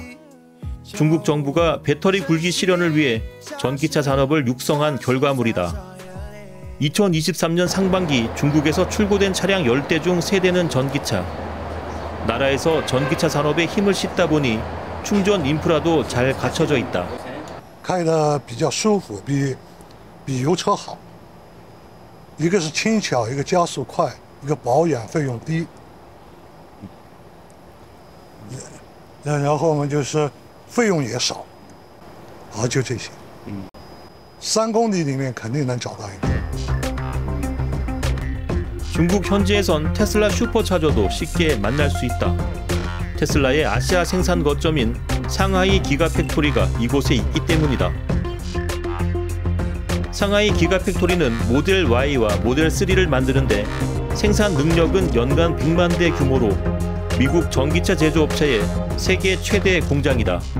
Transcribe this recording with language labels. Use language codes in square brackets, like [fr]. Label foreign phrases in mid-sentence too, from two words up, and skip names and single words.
[ko] 중국 정부가 배터리 굴기 실현을 위해 전기차 산업을 육성한 결과물이다. 2023년 상반기 중국에서 출고된 차량 10대 중 3대는 전기차. 나라에서 전기차 산업에 힘을 싣다 보니 충전 인프라도 잘 갖춰져 있다. [zh] 开得比较舒服，比油车好。一个是轻巧，一个加速快，一个保养费用低。然后呢，就是费用也少，就这些。3公里里面肯定能找到一个。 [ko] 중국 현지에선 테슬라 슈퍼차저도 쉽게 만날 수 있다. 테슬라의 아시아 생산 거점인 상하이 기가팩토리가 이곳에 있기 때문이다. 상하이 기가팩토리는 모델 Y와 모델 3를 만드는데 생산 능력은 연간 100만 대 규모로 미국 전기차 제조업체의 세계 최대 공장이다.